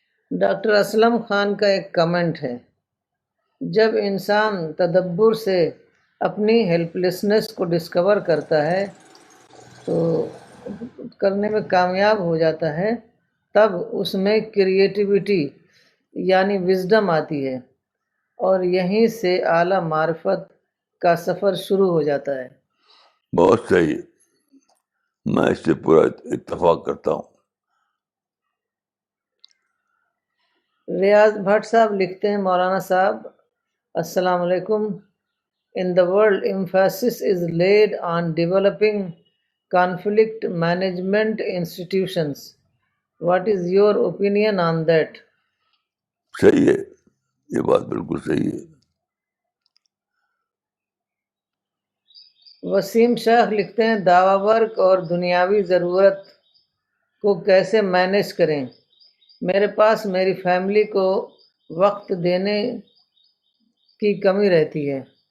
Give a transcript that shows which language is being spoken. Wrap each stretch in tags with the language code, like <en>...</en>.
<ur>Doctor Aslam Khan کا ایک comment ہے جب انسان تدبر سے اپنی ہیلپ لیسنس کو ڈسکور کرتا ہے تو کرنے میں کامیاب ہو جاتا ہے, تب اس میں کریٹیوٹی یعنی وزڈم آتی ہے, اور یہیں سے اعلیٰ معرفت کا سفر شروع ہو جاتا ہے. بہت صحیح، میں اس سے پورا اتفاق کرتا ہوں. ریاض بھٹ صاحب لکھتے ہیں، مولانا صاحب السلام علیکم.</ur> <en>In the world, emphasis is laid on developing conflict management institutions. What is your opinion on that?</en> <ur>صحیح ہے، یہ بات بالکل صحیح ہے. وسیم شاہ لکھتے ہیں، دعوی ورک اور دنیاوی ضرورت کو کیسے مینیج کریں؟ میرے پاس میری فیملی کو وقت دینے کی کمی رہتی ہے.</ur>